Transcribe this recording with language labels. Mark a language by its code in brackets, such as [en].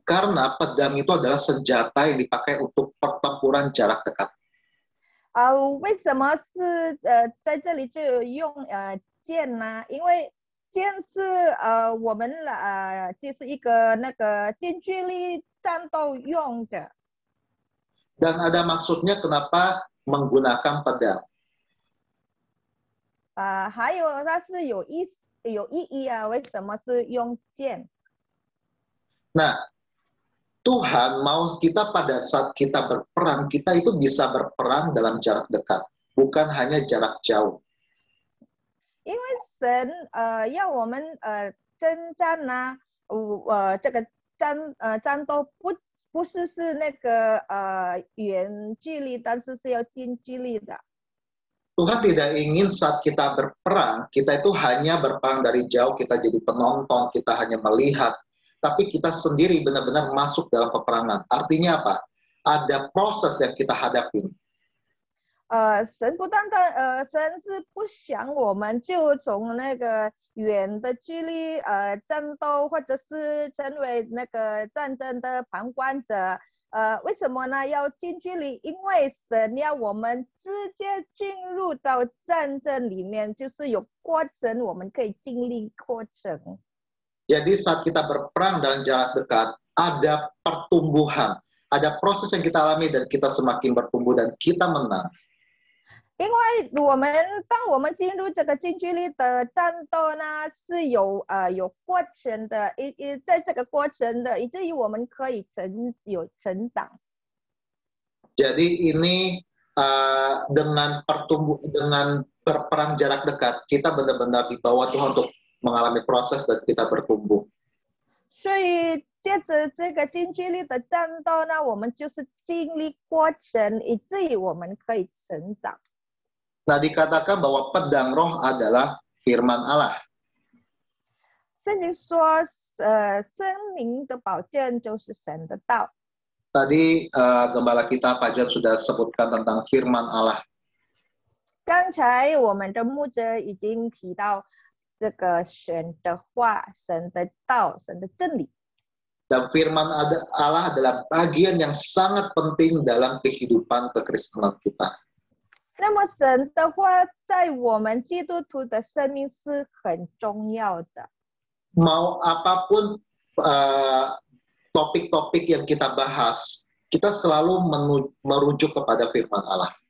[id] Karena pedang itu adalah senjata yang dipakai untuk pertempuran jarak dekat. [zh] 为什么是在这里就用剑呢？因为剑是我们就是一个那个近距离战斗用的。 [id] Dan ada maksudnya kenapa menggunakan pedang. [zh] 还有它是有意义啊，为什么是用剑？ [id] Nah, Tuhan mau kita pada saat kita berperang, kita itu bisa berperang dalam jarak dekat, bukan hanya jarak jauh. [zh] 因为神要我们征战呢，这个战斗不是那个远距离，但是是要近距离的。 [id] Tuhan tidak ingin saat kita berperang, kita itu hanya berperang dari jauh, kita jadi penonton, kita hanya melihat. Tapi kita sendiri benar-benar masuk dalam peperangan. Artinya apa? Ada proses yang kita hadapi. [zh] 神不单单神是不想我们就从那个远的距离战斗，或者是成为那个战争的旁观者。为什么呢？要近距离，因为神要我们直接进入到战争里面，就是有过程，我们可以经历过程。 [id] Jadi saat kita berperang dalam jarak dekat, ada pertumbuhan, ada proses yang kita alami dan kita semakin bertumbuh dan kita menang. [zh] 因为当我们进入这个近距离的战斗呢，是有过程的，在这个过程的，以至于我们可以有成长。 [id] Jadi ini dengan berperang jarak dekat, kita benar-benar dibawa Tuhan untuk mengalami proses dan kita bertumbuh. [zh] 所以借着这个近距离的战斗呢，我们就是经历过程，以至于我们可以成长。 [id] Nah, dikatakan bahwa pedang roh adalah firman Allah. [zh] 圣经说，生命的宝剑就是神的道。 [id] Tadi gembala kita Pak John sudah sebutkan tentang firman Allah. [zh] 刚才我们的牧者已经提到这个神的话、神的道、神的真理。 [id] Dan firman Allah adalah bagian yang sangat penting dalam kehidupan kekristenan kita. [zh] 那么神的话在我们基督徒的生命是很重要的。 [id] Mau apapun topik-topik yang kita bahas, kita selalu merujuk kepada firman Allah.